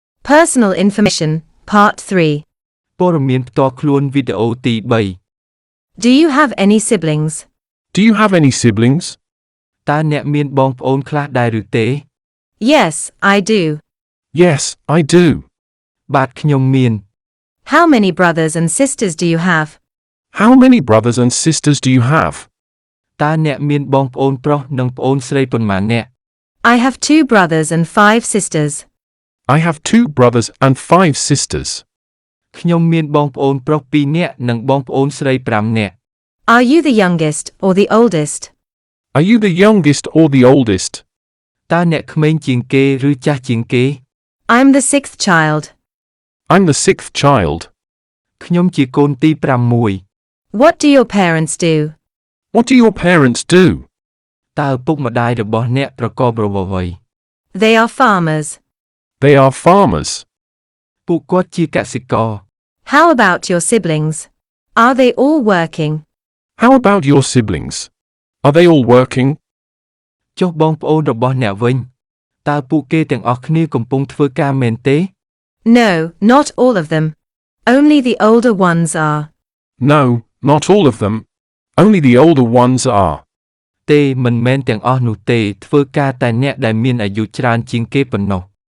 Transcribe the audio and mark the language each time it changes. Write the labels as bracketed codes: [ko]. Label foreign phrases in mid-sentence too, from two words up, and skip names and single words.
[en] Personal information, Part 3. [km] ព័ត៌មានផ្ទាល់ខ្លួនវីដេអូទី3 [en] Do you have any siblings? Do you have any siblings? [km] តើអ្នកមានបងប្អូនខ្លះដែរឬទេ [en] Yes, I do. Yes, I do. [km] បាទខ្ញុំមាន [en] How many brothers and sisters do you have? How many brothers and sisters do you have? [km] តើអ្នកមានបងប្អូនប្រុសនិងប្អូនស្រីប៉ុន្មាននាក់ [en] I have 2 brothers and 5 sisters. I have 2 brothers and 5 sisters. [km] ខ្ញុំមានបងប្អូនប្រុស2នាក់និងបងប្អូនស្រី5នាក់ [en] Are you the youngest or the oldest? Are you the youngest or the oldest? [km] តើអ្នកក្មេងជាងគេឬចាស់ជាងគេ [en] I'm the 6th child. I'm the 6th child. [km] ខ្ញុំជាកូនទី6 [en] What do your parents do? What do your parents do? [km] តើឪពុកម្ដាយរបស់អ្នកប្រកបរបរអ្វី [en] They are farmers. They are farmers. [km] ពួកគាត់ជាកសិករ [en] How about your siblings? Are they all working? How about your siblings? Are they all working? [km] ចុះបងប្អូនរបស់អ្នកវិញតើពួកគេទាំងអស់គ្នាកំពុងធ្វើការមែនទេ [en] No, not all of them. Only the older ones are. No, not all of them. Only the older ones are. [km] ទេមិនមែនទាំងអស់នោះទេធ្វើការតែអ្នកដែលមានអាយុច្រើនជាងគេប៉ុណ្ណោះ